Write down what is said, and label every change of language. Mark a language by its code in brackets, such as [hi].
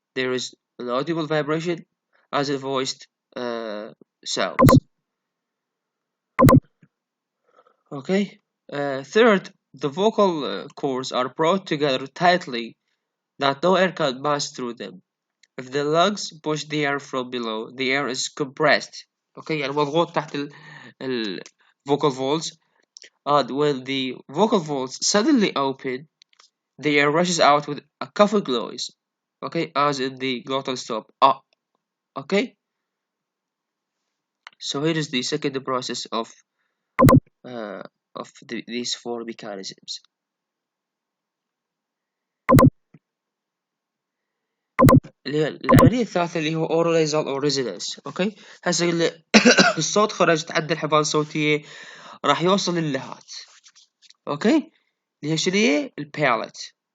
[en] There is an audible vibration as in voiced sounds. Okay. Third, the vocal cords are brought together tightly that no air can pass through them. If the lungs push the air from below, the air is compressed. [ar] Okay, يعني مضغوط تحت ال [en] vocal folds. And when the vocal folds suddenly open, the air rushes out with a coughing noise. Okay, as in the glottal stop. Okay. So here is the second process uh, of these four mechanisms. [ar] العملية الثالثة اللي هو [en] oral or resonance. [ar] اوكي، هسه الصوت خرج تعدى الحبال الصوتية راح يوصل للهات. اوكي، اللي هي شنو هي؟ البالت.